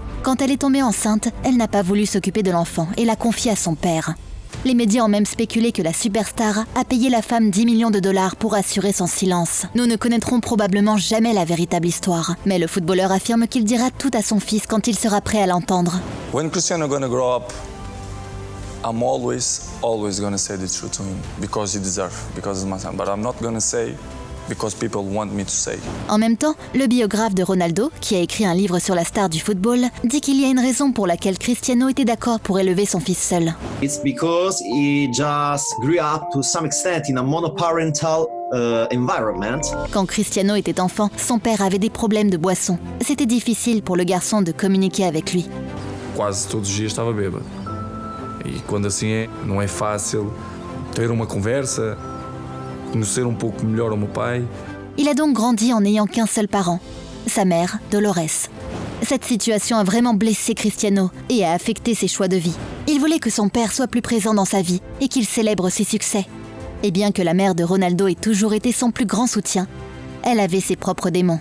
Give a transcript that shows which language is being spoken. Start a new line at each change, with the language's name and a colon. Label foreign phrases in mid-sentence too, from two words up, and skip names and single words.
French: Quand elle est tombée enceinte, elle n'a pas voulu s'occuper de l'enfant et l'a confié à son père. Les médias ont même spéculé que la superstar a payé la femme 10 millions de dollars pour assurer son silence. Nous ne connaîtrons probablement jamais la véritable histoire, mais le footballeur affirme qu'il dira tout à son fils quand il sera prêt à l'entendre.
English: When Cristiano gonna grow up, I'm always gonna say the truth to him because he deserves, because he's my son. But I'm not gonna say because people want me to say.
French: En même temps, le biographe de Ronaldo, qui a écrit un livre sur la star du football, dit qu'il y a une raison pour laquelle Cristiano était d'accord pour élever son fils seul.
English: It's because he just grew up to some extent in a monoparental environment.
French: Quand Cristiano était enfant, son père avait des problèmes de boisson. C'était difficile pour le garçon de communiquer avec lui.
Portuguese: Quase todos os dias estava bêbado. E quando assim é, não é fácil ter uma conversa, conhecer pouco melhor o meu pai.
French: Il a donc grandi en n'ayant qu'un seul parent, sa mère, Dolores. Cette situation a vraiment blessé Cristiano et a affecté ses choix de vie. Il voulait que son père soit plus présent dans sa vie et qu'il célèbre ses succès. Et bien que la mère de Ronaldo ait toujours été son plus grand soutien, elle avait ses propres démons.